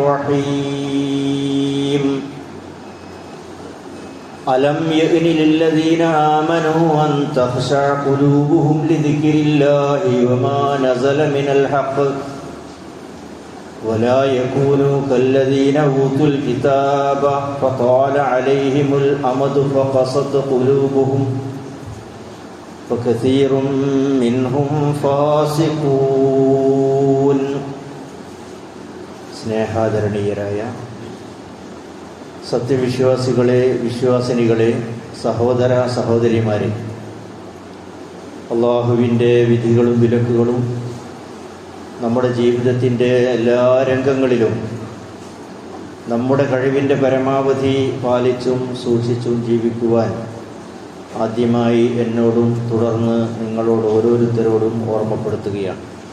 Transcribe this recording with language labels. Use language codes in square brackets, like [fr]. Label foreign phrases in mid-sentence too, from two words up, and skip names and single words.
[ar] الرحيم ألم يئن للذين آمنوا أن تخشع قلوبهم لذكر الله وما نزل من الحق ولا يكونوا كالذين أوتوا الكتاب فطال عليهم الأمد فقست قلوبهم وكثير منهم فاسقون. [ml] സ്നേഹാദരണീയരായ സത്യവിശ്വാസികളെ, വിശ്വാസിനികളെ, സഹോദര സഹോദരിമാരെ, അള്ളാഹുവിൻ്റെ വിധികളും വിലക്കുകളും നമ്മുടെ ജീവിതത്തിൻ്റെ എല്ലാ രംഗങ്ങളിലും നമ്മുടെ കഴിവിൻ്റെ പരമാവധി പാലിച്ചും സൂക്ഷിച്ചും ജീവിക്കുവാൻ ആദ്യമായി എന്നോടും തുടർന്ന് നിങ്ങളോട് ഓരോരുത്തരോടും ഓർമ്മപ്പെടുത്തുകയാണ്.